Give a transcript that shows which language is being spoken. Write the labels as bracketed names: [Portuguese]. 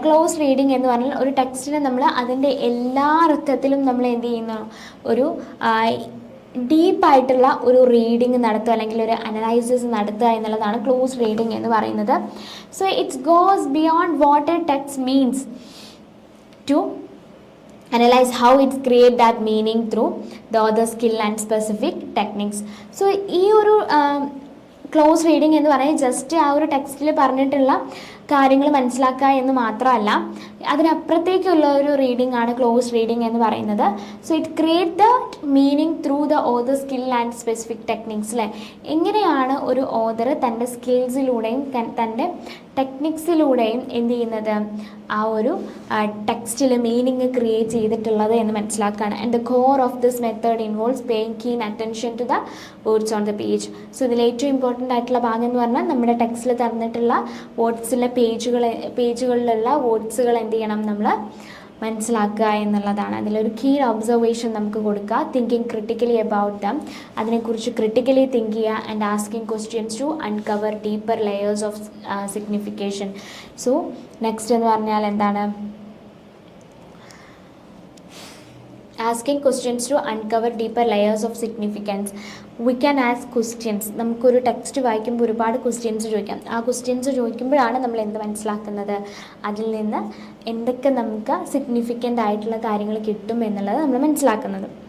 [Malayalam] Close reading എന്ന് പറഞ്ഞാൽ ഒരു ടെക്സ്റ്റിനെ നമ്മൾ അതിൻ്റെ എല്ലാ അർത്ഥത്തിലും നമ്മൾ എന്ത് ചെയ്യുന്നു, ഒരു ഡീപ്പായിട്ടുള്ള ഒരു റീഡിങ് നടത്തുക അല്ലെങ്കിൽ ഒരു അനലൈസിസ് നടത്തുക എന്നുള്ളതാണ് ക്ലോസ് റീഡിങ് എന്ന് പറയുന്നത്. [English] So it's goes beyond what a text means to analyze how it's create that meaning through the other skill and specific techniques. [Malayalam] So ഈ ഒരു ക്ലോസ് റീഡിങ് എന്ന് പറയുന്നത് ജസ്റ്റ് ആ ഒരു ടെക്സ്റ്റിൽ പറഞ്ഞിട്ടുള്ള കാര്യങ്ങൾ മനസ്സിലാക്കുക എന്ന് മാത്രമല്ല, അതിനപ്പുറത്തേക്കുള്ള ഒരു റീഡിംഗ് ആണ് ക്ലോസ് റീഡിംഗ് എന്ന് പറയുന്നത്. [English] So it create the meaning through the author skill and specific techniques അല്ലേ. [Malayalam] എങ്ങനെയാണ് ഒരു ഓതർ തൻ്റെ സ്കിൽസിലൂടെയും തൻ്റെ ടെക്നിക്സിലൂടെയും എന്ത് ചെയ്യുന്നത്, ആ ഒരു ടെക്സ്റ്റിൽ മീനിങ് ക്രിയേറ്റ് ചെയ്തിട്ടുള്ളത് എന്ന് മനസ്സിലാക്കുകയാണ്. [English] And the core of this method involves paying keen attention to the words on the page. [Malayalam] So ഇതിൽ ഏറ്റവും ഇമ്പോർട്ടൻ്റ് ആയിട്ടുള്ള ഭാഗം എന്ന് പറഞ്ഞാൽ നമ്മുടെ ടെക്സ്റ്റിൽ തന്നിട്ടുള്ള വേർഡ്സിലെ പേജുകളിലുള്ള വേർഡ്സുകൾ എന്ത് ചെയ്യണം, നമ്മൾ മനസ്സിലാക്കുക എന്നുള്ളതാണ്. അതിലൊരു കീ ഒബ്സർവേഷൻ നമുക്ക് കൊടുക്കുക. [English] thinking critically about them, [Malayalam] അതിനെക്കുറിച്ച് ക്രിട്ടിക്കലി തിങ്ക് ചെയ്യുക. [English] And asking questions to uncover deeper layers of signification. [Malayalam] So next എന്ന് പറഞ്ഞാൽ എന്താണ്, [English] asking questions to uncover deeper layers of significance. We can ask questions. [Malayalam] നമുക്കൊരു ടെക്സ്റ്റ് വായിക്കുമ്പോൾ ഒരുപാട് ക്വസ്റ്റ്യൻസ് ചോദിക്കാം. ആ ക്വസ്റ്റ്യൻസ് ചോദിക്കുമ്പോഴാണ് നമ്മൾ എന്ത് മനസ്സിലാക്കുന്നത്, അതിൽ നിന്ന് എന്തൊക്കെ നമുക്ക് സിഗ്നിഫിക്കൻ്റ് ആയിട്ടുള്ള കാര്യങ്ങൾ കിട്ടും എന്നുള്ളത് നമ്മൾ മനസ്സിലാക്കുന്നത്.